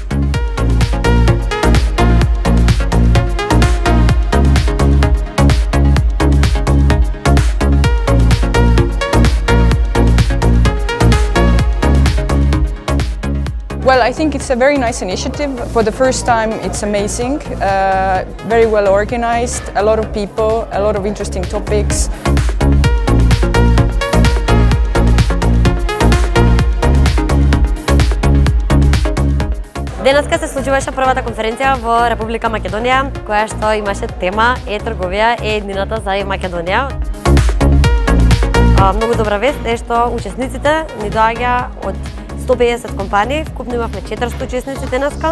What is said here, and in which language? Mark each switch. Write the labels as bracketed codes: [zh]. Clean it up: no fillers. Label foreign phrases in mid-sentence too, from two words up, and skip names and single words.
[en] Well, I think it's a very nice initiative. For the first time, it's amazing, very well organized, a lot of people, a lot of interesting topics. [mk] Денеска се случуваше првата конференција во Република Македонија, која што имаше тема е-трговија е еднината за Македонија. Многу добра вест е што учесниците ни доаѓа од 150 компании, вкупно имавме 400 учесници денеска.